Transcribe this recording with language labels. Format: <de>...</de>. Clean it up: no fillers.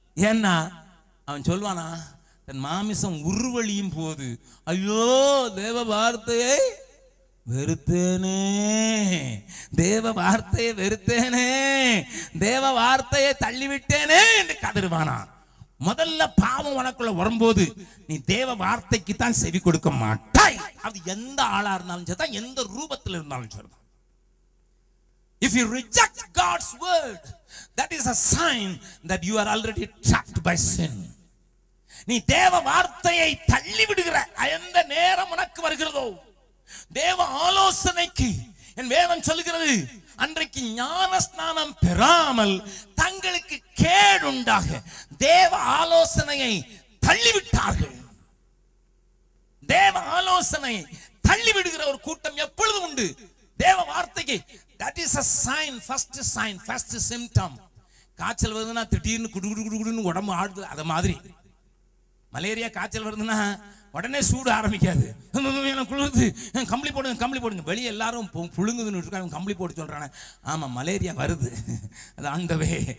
<ta>ஏன்னா அவன் சொல்வானா, தன் மாமிசம் உருவழியும் போது ஐயோ தேவ வார்த்தையை வெறுத்தேனே, தேவ வார்த்தையை வெறுத்தேனே, தேவ வார்த்தையை தள்ளிவிட்டேனே என்று கதறுவானா. முதல்ல பாவம் உனக்குள்ள வரும்போது நீ தேவ வார்த்தைக்கு தான் செவி கொடுக்க மாட்டாய். அது எந்த ஆளா இருந்தாலும் சரிதான், எந்த ரூபத்தில் இருந்தாலும் சரிதான்.</ta> <en>If you reject God's word, that is a sign that you are already trapped by sin.</en> <ta>நீ தேவ வார்த்தையை தள்ளி விடுகிற எந்த நேரம் உனக்கு வருகிறதோ, தேவ ஆலோசனைக்கு என் வேதம் சொல்லுகிறது, அன்றைக்கு ஞான ஸ்நானம் பெறாமல் தங்களுக்கு கேடுண்டாக தேவ ஆலோசனையை தள்ளிவிட்டார்கள். தேவ ஆலோசனையை தள்ளிவிடுகிற ஒரு கூட்டம் எப்பொழுதும் உண்டு. தேவ வார்த்தைக்கு</ta> <en>that is a sign, first symptom.</en> <ta>காய்ச்சல் வருதுன்னா திடீர்னு குடுகுடுன்னு உடம்பு ஆடுது. அது மாதிரி மலேரியா காய்ச்சல் வருதுன்னா உடனே சூடு ஆரம்பிக்காது. குளிர்ந்து கம்பளி போடுங்க. வெளியே எல்லாரும் புழுங்குதுன்னு இருக்காங்க, கம்பளி போட்டு சொல்றாங்க. ஆமா, மலேரியா வருது. அது ஆண்டவே.</ta>